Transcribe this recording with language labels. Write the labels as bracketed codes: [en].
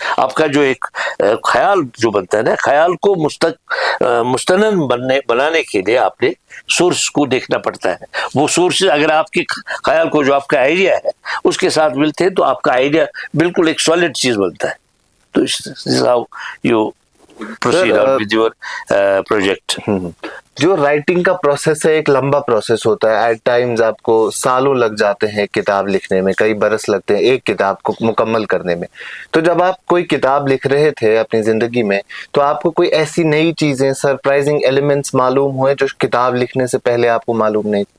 [ur] آپ کا جو ایک خیال جو بنتا ہے نا, خیال کو مستند بنانے کے لیے آپ نے سورس کو دیکھنا پڑتا ہے. وہ سورسز اگر آپ کے خیال کو جو آپ کا آئیڈیا ہے اس کے ساتھ ملتے ہیں تو آپ کا آئیڈیا بالکل ایک سالڈ چیز بنتا ہے. [en] تو this is how you proceed on with your project. [ur] جو رائٹنگ کا پروسیس ہے ایک لمبا پروسیس ہوتا ہے. ایٹ ٹائمز آپ کو سالوں لگ جاتے ہیں کتاب لکھنے میں, کئی برس لگتے ہیں ایک کتاب کو مکمل کرنے میں. تو جب آپ کوئی کتاب لکھ رہے تھے اپنی زندگی میں, تو آپ کو کوئی ایسی نئی چیزیں, سرپرائزنگ ایلیمنٹس معلوم ہوئے جو کتاب لکھنے سے پہلے آپ کو معلوم نہیں؟